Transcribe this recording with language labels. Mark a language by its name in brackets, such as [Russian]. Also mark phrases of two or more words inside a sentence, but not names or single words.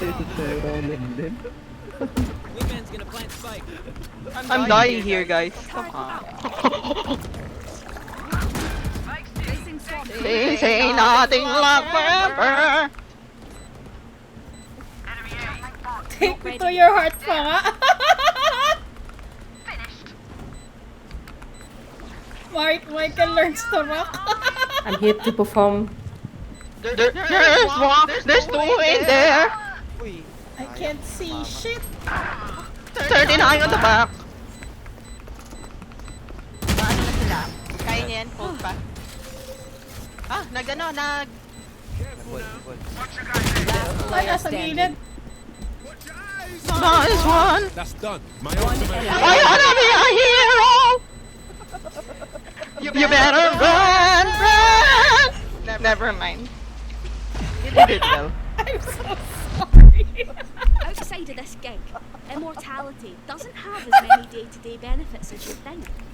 [English] Wingman's gonna plant Spike. I'm dying here, guys. Come on. This ain't nothing like forever. Take me to your heart [Filipino] pa nga. [English] Michael learns to rock. I'm here to perform. There's one, there's two in there. Uy! I can't see shit. 39 on the back. [Filipino] Ano na sila? Kaya niya yan, hold pa. Ah, nag. Ay, nasa gilid. [English] Nice one. That's done. My One ultimate. enemy. I wanna be a hero. You better run. Never mind. You did it well. I'm so sorry. Outside of this gig, immortality doesn't have as many day-to-day benefits as you think.